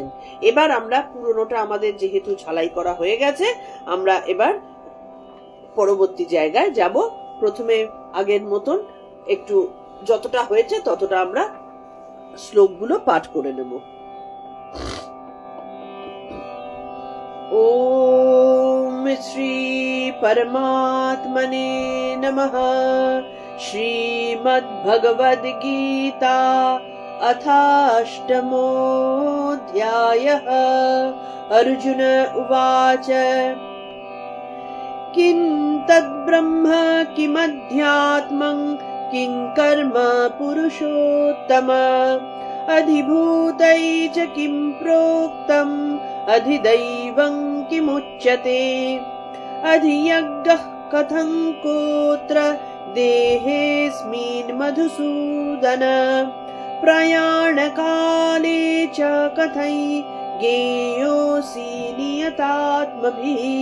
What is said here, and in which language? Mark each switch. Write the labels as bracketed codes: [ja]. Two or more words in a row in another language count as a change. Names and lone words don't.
[bn] এবার আমরা পুরোনোটা আমাদের যেহেতু ঝালাই করা হয়ে গেছে, আমরা এবার পরবর্তী জায়গায় যাব, প্রথমে আগের মতন একটু যতটা হয়েছে ততটা আমরা শ্লোকগুলো পাঠ করে নেব। [sa] ওম শ্রী পরমাত্মনে নমঃ। শ্রীমদ্ ভগবদ গীতা अथाष्टमोऽध्यायः। अर्जुन उवाच किं तद्ब्रह्म किमध्यात्मं किं कर्म पुरुषोत्तम अधिभूतै च किं प्रोक्तम् अधिदैवं किमुच्यते अधियज्ञः कथं कोत्र देहेऽस्मिन् मधुसूदन प्रयाणकाले च कथै ज्ञेयोऽसि नियतात्मभिः।